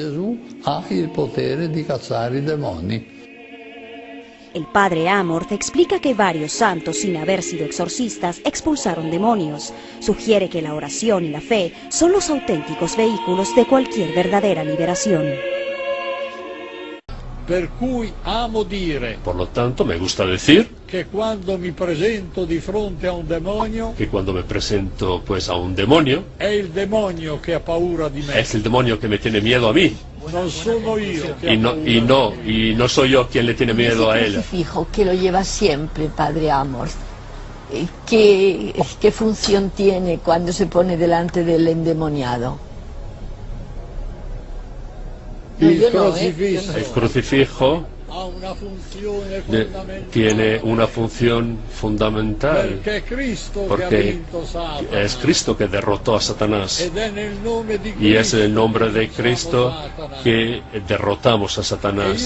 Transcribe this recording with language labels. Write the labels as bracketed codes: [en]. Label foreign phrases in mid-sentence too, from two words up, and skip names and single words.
[es] El padre Amorth explica que varios santos, sin haber sido exorcistas, expulsaron demonios. Sugiere que la oración y la fe son los auténticos vehículos de cualquier verdadera liberación. Por lo tanto, me gusta decir que cuando me presento [it] di fronte [es] a un demonio, que cuando me presento pues a un demonio, [it] è il demonio che ha paura di me. [es] Es el demonio que me tiene miedo a mí. [it] Non sono io che [es] y no soy yo quien le tiene miedo a él. Fijo que lo lleva siempre, padre Amorth. ¿Qué función tiene cuando se pone delante del endemoniado? El crucifijo tiene una función fundamental, porque es Cristo que derrotó a Satanás y es en el nombre de Cristo que derrotamos a Satanás.